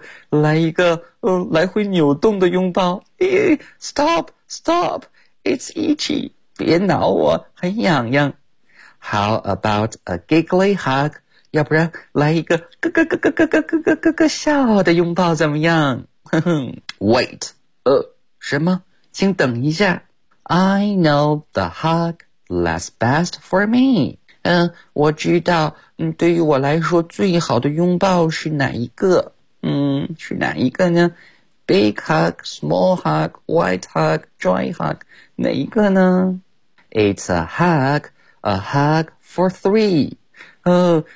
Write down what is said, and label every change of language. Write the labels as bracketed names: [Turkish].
[Chinese] 来一个来回扭动的拥抱。 [English] Stop, stop, it's itchy. [Chinese] 别挠我，很痒痒。 [English] How about a giggly hug? [Chinese] 要不然来一个咯咯咯咯咯咯咯咯咯咯笑的拥抱怎么样？ Wait, 什么？请等一下。 [English] I know the hug that's best for me. [Chinese] 我知道对于我来说最好的拥抱是哪一个。是哪一个呢？ [English] Big hug, small hug, white hug, joy hug, [Chinese] 哪一个呢？ [English] It's a hug for three.